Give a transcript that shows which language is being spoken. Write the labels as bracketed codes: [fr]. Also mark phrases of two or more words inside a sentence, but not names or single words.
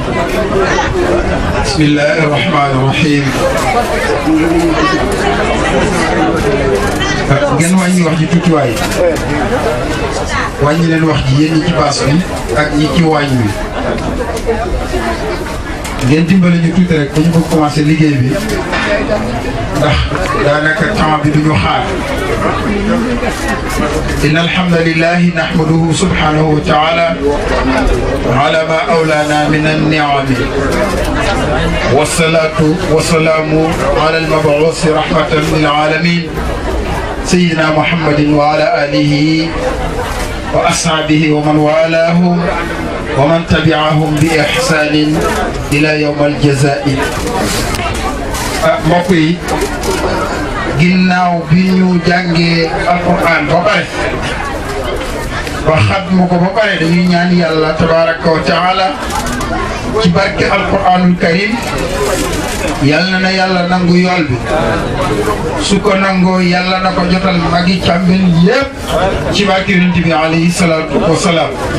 [ar] بسم الله الرحمن الرحيم. [wo] ngeen wàññi wax ji tuuti waay wàññi leen wax ji yéen ñi ci baas bi ak ñi ci waañ wi ngeen dimbale ñu tuuti rek ba ñu bëgg commencé liggéey bi ndax daanaka temps bi duñu xaar [ar] إن الحمد لله نحمده سبحانه وتعالى على ما أولانا من النعم والصلاة والسلام على المبعوث رحمة للعالمين سيدنا محمد وعلى آله وأصحابه ومن والاه ومن تبعهم بإحسان إلى يوم الجزاء. [wo] mbokk yi ginnaaw bi ñu jàngee alquran ba pare ba xatmu ko ba pare dañuy ñaan yàlla [ar] تبارك وتعالى [wo] ci barke [ar] القرآن الكريم [wo] yàlla na yàlla nangu yool bi su ko nangoo yàlla na ko jotal magi càmbel yépp ci barke yonent bi [ar] عليه الصلاة والسلام.